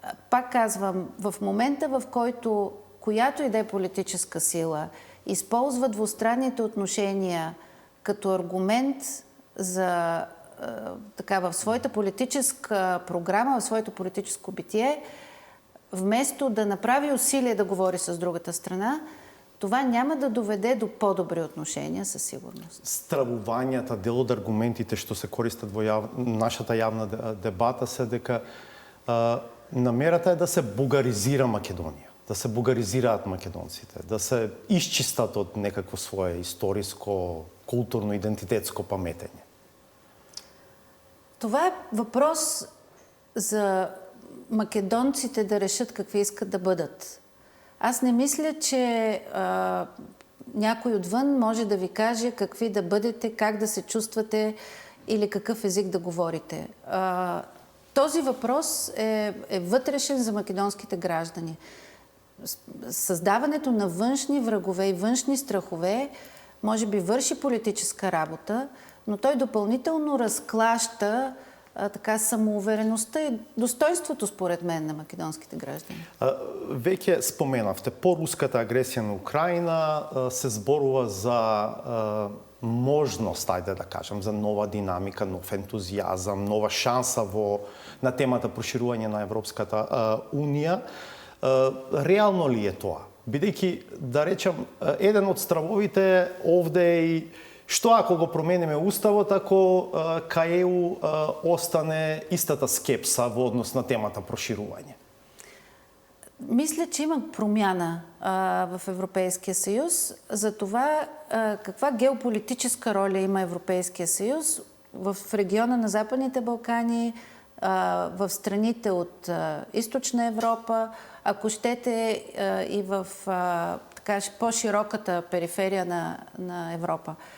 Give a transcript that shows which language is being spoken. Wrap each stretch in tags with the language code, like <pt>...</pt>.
<bg>Пак казвам, в момента, в който която и да е политическа сила използва двустранните отношения като аргумент в своята политическа програма, в своето политическо битие, вместо да направи усилие да говори с другата страна, това няма да доведе до по-добри отношения със сигурност.</bg> <mk>Стравувањата, дел од аргументите што се користат во нашата јавна дебата се дека намерата е да се бугаризира Македонија, да се бугаризираат македонците, да се исчистат од некакво свое историско, културно, идентитетско паметење.</mk> <bg>Това е въпрос за македонците да решат какви искат да бъдат. Аз не мисля, че някой отвън може да ви каже какви да бъдете, как да се чувствате или какъв език да говорите. Този въпрос е вътрешен за македонските граждани. Създаването на външни врагове и външни страхове може би върши политическа работа, но той допълнително разклаща така самоувереността и достоинството, според мен, на македонските граждани.</bg> <mk>Веќе споменавте, по руската агресија на Украина се зборува за можност, ајде да кажем, за нова динамика, нов ентузијазам, нова шанса на темата проширување на Европската Унија. Реално ли е тоа? Бидејќи, да речем, еден од стравовите овде е и што ако го промениме уставот, ако кај ЕУ остане истата скепса во однос на темата проширување?</mk> <bg>Мисля, че има промяна в Европейския съюз за това каква геополитическа роля има Европейския съюз в региона на Западните Балкани, в страните от Източна Европа, ако щете и в така по-широката периферия на Европа.</bg>